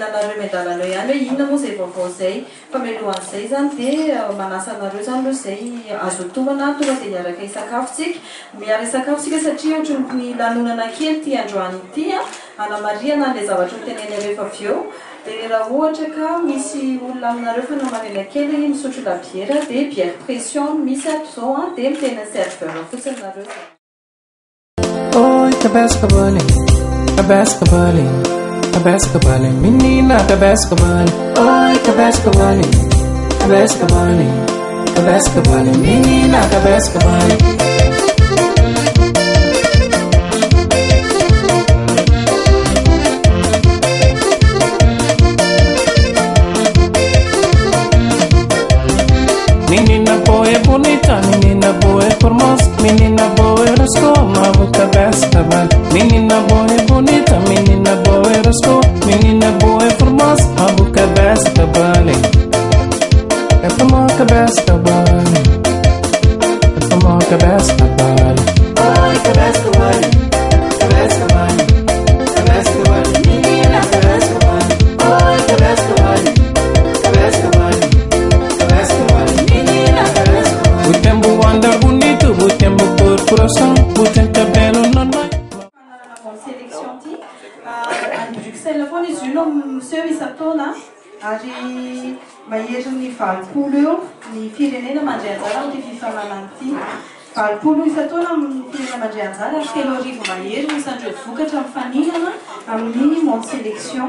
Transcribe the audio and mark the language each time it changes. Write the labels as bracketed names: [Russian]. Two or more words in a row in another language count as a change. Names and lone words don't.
[Malagasy] anareo mendalanao ihany hoe inona moa zay vaovao zay fa mialohan'izay zany dia manasa anareo zany aloha zay azo tomana tonga dia hiaraka hisakafotsika miara hisakafotsika satria ohatry ny lanonana kely ty androany ity anamariana an'ilay zavatra hoteneny rehefa avy eo. Dia raha ohatra ka misy olona aminareo fa namarina kely misotro labiera dia [French] bière pression [Malagasy] misy ato zao dia mitena serveur fotsiny nareo. [Portuguese] Oi, cabascabali, menina cabascabali. Oi, cabascabali, menina cabascabali. Menina boa é bonita, menina boa é formosa, menina boa é rascoma, boca cabascabali. Menina boa é bonita, menina boa é rascoma, menina boa é formosa, a boca cabascabali. É como cabascabali, é como cabascabali. Oi, cabascabali, menina cabascabali. Oi, cabascabali. Tempo andar bonito, tempo por coração, tem cabelo normal. [Malagasy] Sélection ty any Bruxelles foana izy io no monsieur isataona ary mahery ny valopolo eo ny firenena mandray anjara amin'ity fifananana ity. Valopolo isataona amin'ny firenena mandray anjara ary 3,000 mahery isan'ireo vokatra mifaninana amin'ny [French] monde sélection.